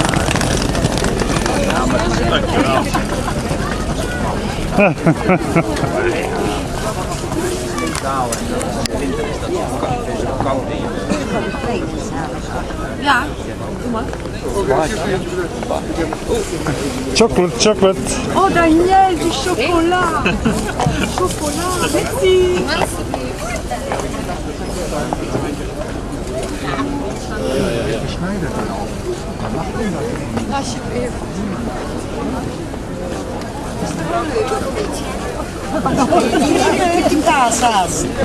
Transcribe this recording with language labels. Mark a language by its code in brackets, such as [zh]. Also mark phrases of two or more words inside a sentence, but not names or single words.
[nl] Dankjewel. Ja, doe maar. [en] Chocolate. [fr] Oh, Daniel, du chocolat. Chocolat, merci. [nl] Alsjeblieft. Een kaashaas.